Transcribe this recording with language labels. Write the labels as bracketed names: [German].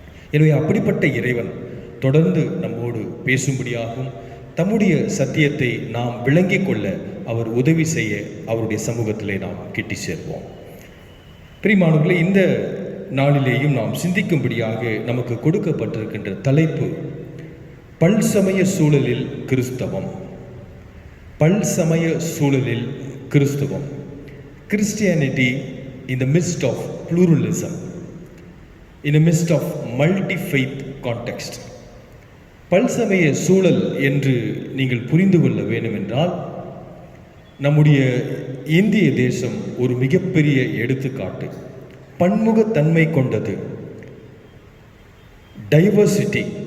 [Tamil] எனவே அப்படிப்பட்ட இறைவன் தொடர்ந்து நம்மோடு பேசும்படியாகவும் தம்முடைய சத்தியத்தை நாம் விளங்கிக் கொள்ள அவர் உதவி செய்ய அவருடைய சமூகத்திலே நாம் கிட்டி சேர்வோம். பிரியமானவர்களே, இந்த நாளிலேயும் நாம் சிந்திக்கும்படியாக நமக்கு கொடுக்கப்பட்டிருக்கின்ற தலைப்பு பல்சமய சூழலில் கிறிஸ்தவம். பல்சமய சூழலில் கிறிஸ்தவம். [English] Christianity in the midst of pluralism, in the midst of multi-faith context. [Tamil] பல்சமய சூழல் என்று நீங்கள் புரிந்து கொள்ள வேண்டும் என்றால், நம்முடைய இந்திய தேசம் ஒரு மிகப்பெரிய எடுத்துக்காட்டு. பன்முகத்தன்மை கொண்டது, டைவர்சிட்டி.